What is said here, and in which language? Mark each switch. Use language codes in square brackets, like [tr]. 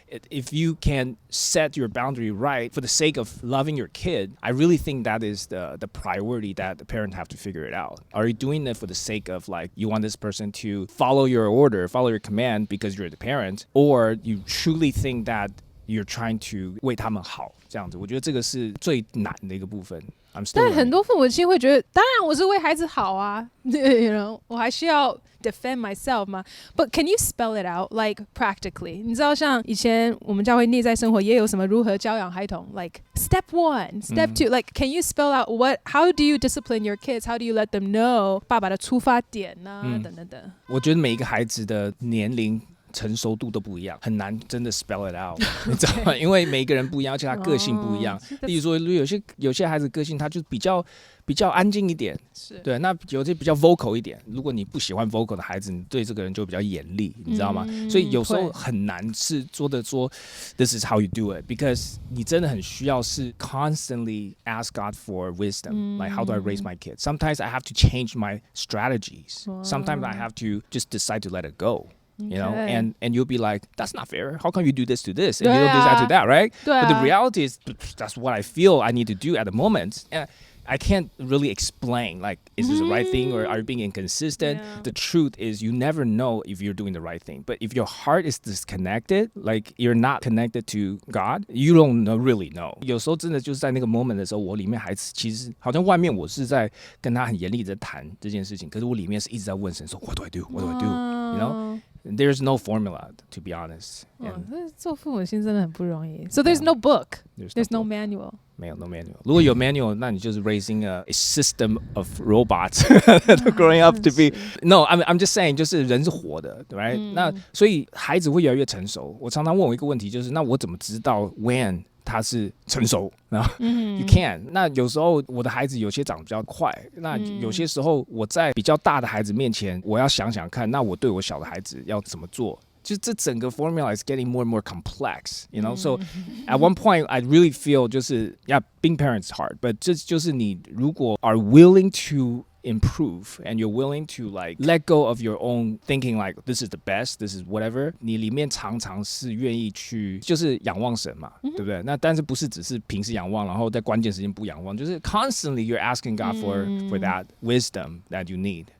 [en] If you can set your boundary right for the sake of loving your kid, I really think that is the priority that the parent have to figure it out. Are you doing it for the sake of like you want this person to follow your order, follow your command because you're the parent, or you truly think that you're trying to [zh] 为他们好这样子？我觉得这个是最难的一个部分。但很多父母亲会觉得，当然我是为孩子好啊我还需要 [en] defend myself [zh] 嘛。 [en] But can you spell it out like practically？ [zh] 你知道像以前我们教会内在生活也有什么如何教养孩童 [en] ，like step 1, step 2， like can you spell out how do you discipline your kids? How do you let them know [zh] 爸爸的出发点呢？等等等。我觉得每一个孩子的年龄成熟度都不一样，很难真的 [en] spell it out [zh] 你知道吗？因为每一个人不一样，而且他个性不一样。例如说，有些孩子个性他就比较安静一点，对，那有些比较 vocal 一点。如果你不喜欢 vocal 的孩子，你对这个人就比较严厉，你知道吗？所以有时候很难是说 [en] this is how you do it because [zh] 你真的很需要是 [en] constantly ask God for wisdom, like how do I raise my kids? Sometimes I have to change my strategies. Sometimes I have to just decide to let it go. And you'll be like, that's not fair. How come you do this to this and you don't do that to that, right? But the reality is that's what I feel I need to do at the moment. And I can't really explain, like, is this the right thing or are you being inconsistent? Yeah. The truth is you never know if you're doing the right thing. But if your heart is disconnected, like you're not connected to God, you don't really know. [zh] 有时候真的就是在那个 moment 的时候，我里面还其实好像外面我是在跟他很严厉的谈这件事情，可是我里面是一直在问神说 [en] What do I do? What do I do? There's no formula, to be honest. [zh] 做父母亲真的很不容易。 [en] So there's no book. There's no manual. [zh] 没有 [en] no manual. [zh] 如果有 [en] manual, [zh] 那你就是 [en] raising a system of robots growing up to be. No, I'm just saying, [zh] 就是人是活的 [en] right? [zh] 那所以孩子会越来越成熟。我常常问我一个问题，就是那我怎么知道 when 他是成熟？然后 [en] you can。 [zh] 那有时候我的孩子有些长得比较快，那有些时候我在比较大的孩子面前，我要想想看，那我对我小的孩子要怎么做？就这整个 [en] formula is getting more and more complex, So at one point, I really feel 就是 being parents is hard, but [zh] 就是你如果 [en] are willing to improve and you're willing to like let go of your own thinking like this is the best, this is whatever, [zh] 你里面常常是愿意去就是 [en] 仰望神嘛，对不对？那但是不是只是平时仰望，然后在关键时间不仰望，就是 constantly you're asking God for that wisdom that you need.